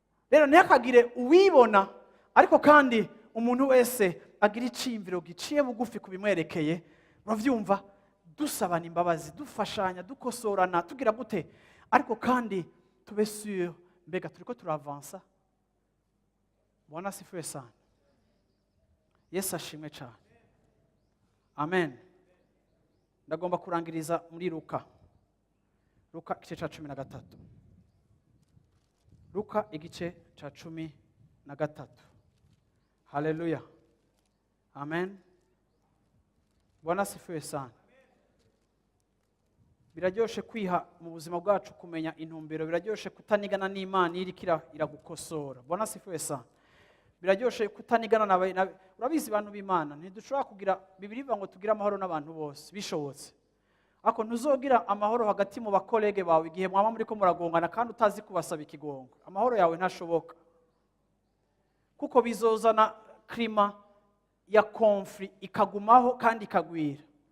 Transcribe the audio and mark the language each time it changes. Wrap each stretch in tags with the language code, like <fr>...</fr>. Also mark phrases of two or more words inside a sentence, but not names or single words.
<rn>Rero ntihakagire uwibona, ariko kandi umuntu wese agira iciyumviro giciye bugufi ku bimwerekeye, uravyumva? Dusabana imbabazi, dufashanya, dukosorana, tugira gute? Ariko kandi tube sûr, mbega turiko turavansa?</rn> <sw>Bwana asifiwe sana.</sw> <rn>Yesu ashimwe cane. Amen. Ndagomba kurangiriza muri Luka. Luka igice ca cumi na gatatu. Luka igice ca cumi na gatatu.</rn> <sw>Haleluya. Amen. Bwana asifiwe sana.</sw> <rn>Biraryoshe kwiha mu buzima bwacu kumenya intumbero, biraryoshe kutanigana n'Imana iyo iriko ira-, iragukosora.</rn> <sw>Bwana asifiwe sana.</sw> <rn>Biraryoshe kutanigana na ba-, na, urabizi bantu b'Imana, ntidushobora kugira, Bibiliya ivuga ngo tugire amahoro n'abantu bose, bishobotse. Ariko ntuzogira amahoro hagati mu bakolege bawe igihe mwaba muriko muragongana kandi utazi kubasaba ikigongo. Amahoro yawe ntashoboka. Kuko bizozana klima ya conflit ikagumaho kandi ikagwira.</rn>